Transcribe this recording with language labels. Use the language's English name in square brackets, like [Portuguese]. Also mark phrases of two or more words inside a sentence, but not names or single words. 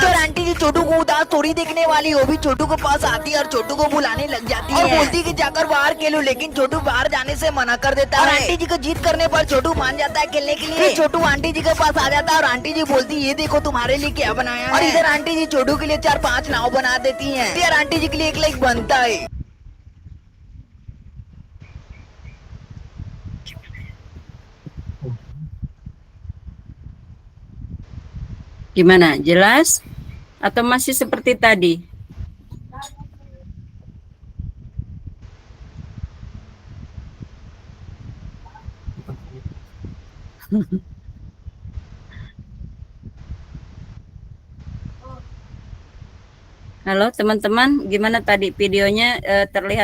[Hindi] और आंटी जी छोटू को उदास थोड़ी देखने वाली वो भी छोटू के पास आती है और छोटू को बुलाने लग जाती है और बोलती है कि जाकर बाहर खेलो। लेकिन छोटू बाहर जाने से मना कर देता है और आंटी जी को जीत करने पर छोटू मान जाता है खेलने के लिए। छोटू आंटी जी के पास आ जाता है और आंटी जी बोलती है ये देखो तुम्हारे लिए क्या बनाया है। और इधर आंटी जी छोटू के लिए 4-5 नाव बना देती है। फिर आंटी जी के लिए एक लाइक बनता है। [Indonesian] Gimana? Jelas? Atau masih seperti tadi? Halo teman-teman, gimana tadi videonya?